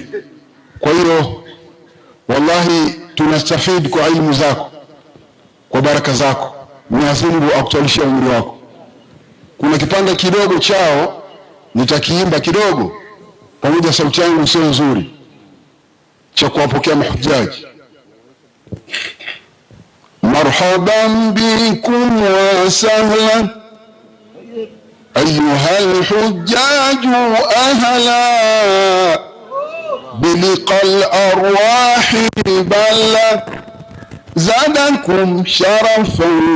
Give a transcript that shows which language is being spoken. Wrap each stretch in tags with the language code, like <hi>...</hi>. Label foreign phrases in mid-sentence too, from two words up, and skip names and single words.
<sw>Kwa hiyo wallahi tunastafidi kwa elimu zako, kwa baraka zako. Mwenyezi Mungu akutolishia umri wako. Kuna kipande kidogo chao nitakiimba kidogo, pamoja sauti yangu sio nzuri, cha kuwapokea mahujaji.</sw> <ar>مرحبا بكم وسهلا أيها الحجاج أهلا بلقاء الأرواح بل زادكم شرفا</ar>